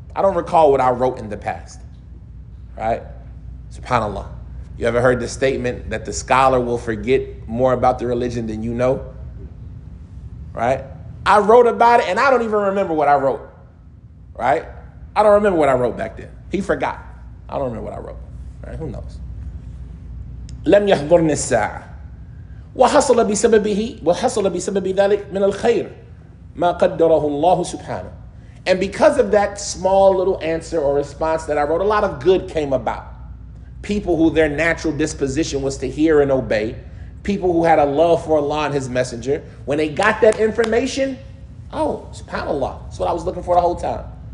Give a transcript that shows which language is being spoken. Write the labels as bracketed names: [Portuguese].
[English] I don't recall what I wrote in the past. Right? Subhanallah. You ever heard the statement that the scholar will forget more about the religion than you know? Right? I wrote about it and I don't even remember what I wrote. Right? I don't remember what I wrote back then. He forgot. I don't remember what I wrote. Right? Who knows? [Arabic] لم يحضرني الساعة وحصل بسبب ذلك من الخير ما قدره الله سبحانه. [English] And because of that small little answer or response that I wrote, a lot of good came about. People who their natural disposition was to hear and obey, people who had a love for Allah and His Messenger, when they got that information, oh, subhanAllah, that's what I was looking for the whole time.